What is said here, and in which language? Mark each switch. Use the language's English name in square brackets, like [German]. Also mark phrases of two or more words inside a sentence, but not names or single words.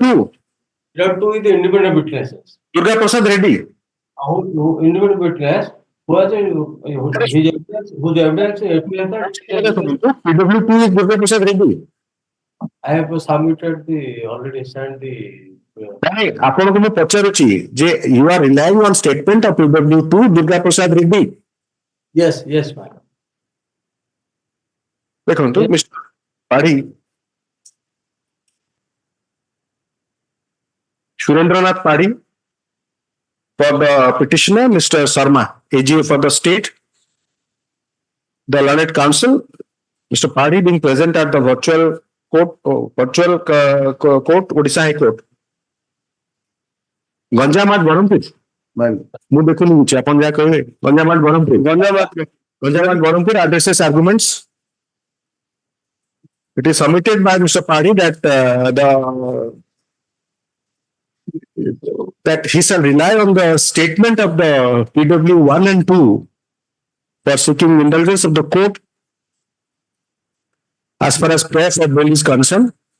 [English] PW2 is the independent witnesses. Durga Prasad Reddy. Independent witness whose evidence PW2 is Durga Prasad Reddy. I have submitted already sent the. [Odia] ଆପଣଙ୍କୁ ମୁଁ ପଚାରୁଛି ଯେ [English] you are relying on statement of PW2 Durga Prasad Reddy. Yes, ma'am. [Odia] ଦେଖନ୍ତୁ Mr. [English] Padhi Surendranath Padhi for the petitioner, Mr. Sharma, AGA for the state, the learned counsel, Mr. Padhi being present at the virtual court, Odisha High Court. Ganjamat Barampur. [Odia] ମୁଁ ଦେଖୁନି ବୁଝି ଆପଣ ଯାହା କହିବେ ଗଞ୍ଜାମ ବରହମପୁର [English] addresses arguments. It is submitted by Mr. Padhi that that he shall rely on the statement of the PW1 and 2 for seeking indulgence of the court as far as prayer for bail is concerned.